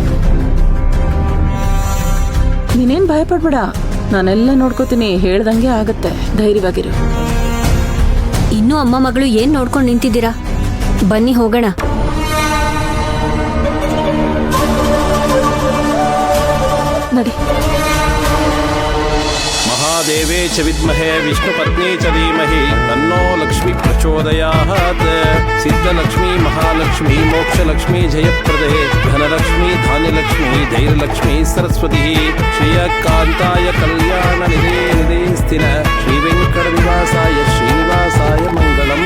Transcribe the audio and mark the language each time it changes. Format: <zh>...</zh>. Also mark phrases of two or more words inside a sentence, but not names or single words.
<kn>ನೀನೇನ್ ಭಯ ಪಡ್ಬೇಡ, ನಾನೆಲ್ಲ ನೋಡ್ಕೋತೀನಿ. ಹೇಳ್ದಂಗೆ ಆಗತ್ತೆ, ಧೈರ್ಯವಾಗಿರು. ಇನ್ನೂ ಅಮ್ಮ ಮಗಳು ಏನ್ ನೋಡ್ಕೊಂಡು ನಿಂತಿದ್ದೀರಾ? ಬನ್ನಿ ಹೋಗೋಣ. ನಡಿ.</kn> <sa>महादेवे च विद्महे विष्णुपत्नी च धीमहि तन्नो लक्ष्मी प्रचोदयात्। सिद्धलक्ष्मी महालक्ष्मी मोक्षलक्ष्मी जयप्रदे धनलक्ष्मी धान्यलक्ष्मी धैर्यलक्ष्मी सरस्वती श्रियकान्ताय कल्याणनिधे निधे स्थिर श्रीवेङ्कटनिवासाय श्रीनिवासाय मङ्गलम्।</sa>